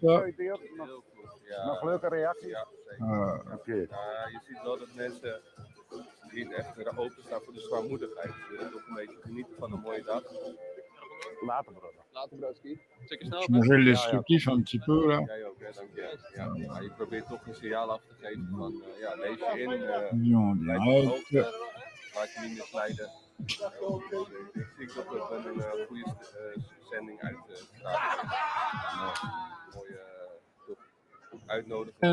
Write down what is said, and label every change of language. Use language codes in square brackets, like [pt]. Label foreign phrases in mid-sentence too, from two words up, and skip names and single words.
[nl] Nog leuke reacties? Ja, zeker. Oké. Je ziet wel dat mensen niet echt openstaan voor de zwaarmoedigheid. Ze willen toch een beetje genieten van een mooie dag. [en] Later, brother. Later, broski. [nl] Zeker snel. [fr] Changer le descriptif un petit peu là. [nl] Jij ook, hè, dank je. Ja, maar je probeert toch een signaal af te geven van, lees je in. Blijf op de hoogte. Laat je niet misleiden. Ik zie toch dat we een goede zending uitstralen. Mooie uitnodigen.